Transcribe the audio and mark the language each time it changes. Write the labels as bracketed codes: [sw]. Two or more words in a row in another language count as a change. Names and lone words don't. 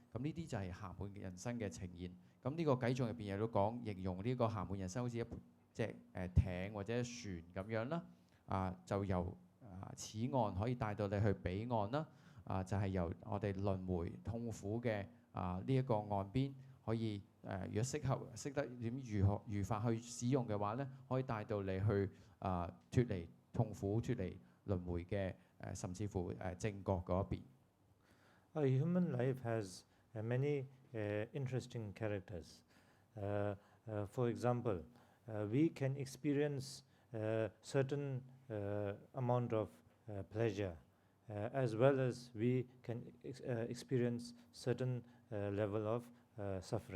[yue] 咁呢啲就係暇滿嘅人生嘅呈現。咁呢個偈頌入邊亦都講形容呢個暇滿人生好似一隻艇或者船咁樣啦，就由此岸可以帶到你去彼岸啦，就係由我哋輪迴痛苦嘅呢一個岸邊，可以如果識得點如法去使用嘅話咧，可以帶到你去脫離痛苦、脫離輪迴嘅甚至乎正覺嗰一邊。 [en] A human life has many interesting characters. For example, we can experience certain amount of pleasure, as well as we can experience certain level of suffering.